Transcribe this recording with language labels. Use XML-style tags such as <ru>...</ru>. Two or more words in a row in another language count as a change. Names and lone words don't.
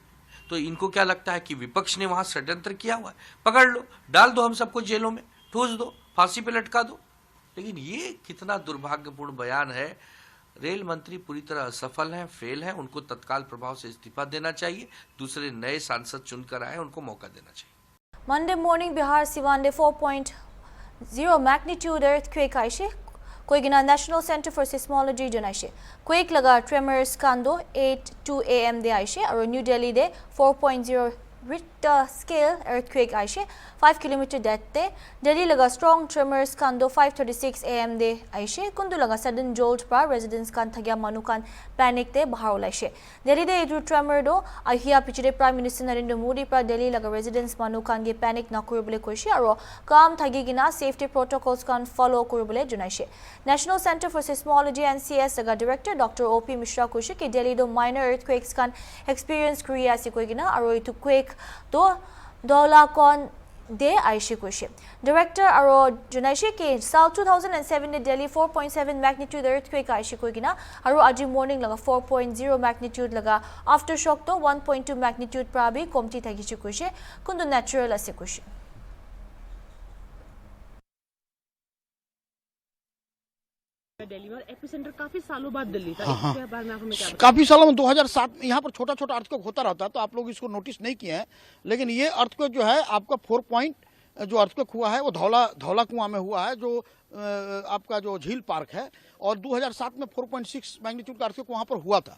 <hi>तो इनको क्या लगता है कि विपक्ष ने वहां षड्यंत्र किया हुआ है? पकड़ लो, डाल दो हम सबको जेलों में, ठूस दो, फांसी पे लटका दो। लेकिन ये कितना दुर्भाग्यपूर्ण बयान है। रेल मंत्री पूरी तरह असफल हैं, फेल हैं, उनको तत्काल प्रभाव से इस्तीफा देना चाहिए, दूसरे नए सांसद चुनकर आए, उनको मौका देना चाहिए।</hi> <en>Monday morning,</en> <nag>Bihar Siwande</nag> <en>4.0 magnitude earthquake</en> <nag>aishe. Koigina National Center for Seismology janaishe. Quake laga tremors kando 8:02 AM de aishe. Aur New Delhi de 4.0</nag> <en>Richter scale earthquake</en> <nag>aishe. 5 km depth de. Delhi laga</nag> <en>strong tremors</en> <nag>kando 5:36 AM de aishe. Kundu laga</nag> <en>sudden jolt</en> <nag>pra residents kan thagya manukan panic de bahar olaishe. Delhi de edu tremor do ahia pichire Prime Minister Narendra Modi pra Delhi laga residents manukan ge panic na koribole koishe aro kam thagi gina</nag> <en>safety protocols</en> <nag>kan follow koribole junaishe. National Center for Seismology NCS laga director Dr. OP Mishra koishe ki Delhi do</nag> <en>minor earthquakes</en> <nag>kan experience kriya ase koigina aro etu quake do dola kon de aishe koishe. Director aro junaishe ki saal 2007 ne Delhi</nag> <en>4.7 magnitude earthquake</en> <nag>aishe koigina aro aji morning laga</nag> <en>4.0 magnitude</en> <nag>laga aftershock to</nag> <en>1.2 magnitude</en> <nag>pra bhi komti thagiche koishe kundu natural ase koishe.</nag> <hi>दिल्ली में एपिसेंटर काफी सालों बाद दिल्ली था। इसके बारे में आपको क्या? काफी सालों में 2007 यहाँ पर छोटा छोटा अर्थक्वेक होता रहता है तो आप लोग इसको नोटिस नहीं किए हैं, लेकिन ये अर्थक्वेक जो है आपका 4 पॉइंट जो अर्थक्वेक हुआ है वो धौला कुआं में हुआ है, जो आपका जो झील पार्क है, और 2007 में 4.6 मैग्नीट्यूड का अर्थक्वेक वहाँ पर हुआ था।</hi>